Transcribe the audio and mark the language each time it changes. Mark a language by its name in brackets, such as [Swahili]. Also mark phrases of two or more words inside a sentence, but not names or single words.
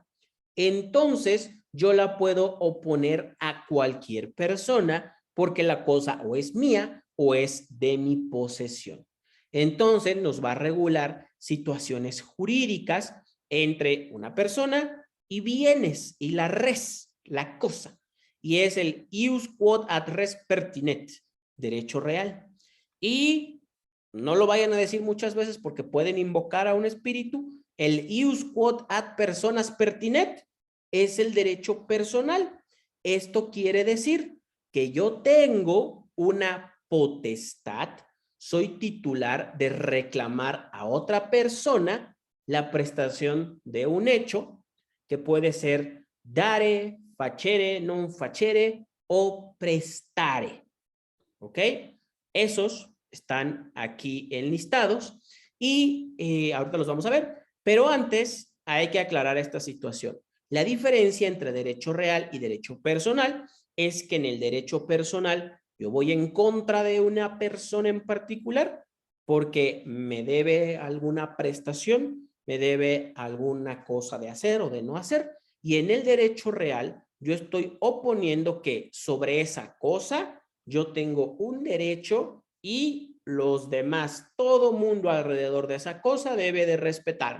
[Spanish] Entonces, yo la puedo oponer a cualquier persona porque la cosa o es mía o es de mi posesión. Entonces, nos va a regular situaciones jurídicas entre una persona y bienes y la res, la cosa. Y es el [Latin] ius quod ad res pertinet, [Spanish] derecho real. Y no lo vayan a decir muchas veces porque pueden invocar a un espíritu. El [Latin] ius quod ad personas pertinet [Spanish] es el derecho personal. Esto quiere decir que yo tengo una potestad, soy titular de reclamar a otra persona la prestación de un hecho que puede ser [Latin] dare, facere, non facere [Spanish] o prestare. ¿Ok? Esos están aquí enlistados y ahorita los vamos a ver, pero antes hay que aclarar esta situación. La diferencia entre derecho real y derecho personal es que en el derecho personal yo voy en contra de una persona en particular porque me debe alguna prestación, me debe alguna cosa de hacer o de no hacer, y en el derecho real yo estoy oponiendo que sobre esa cosa yo tengo un derecho y los demás, todo mundo alrededor de esa cosa debe de respetarlo.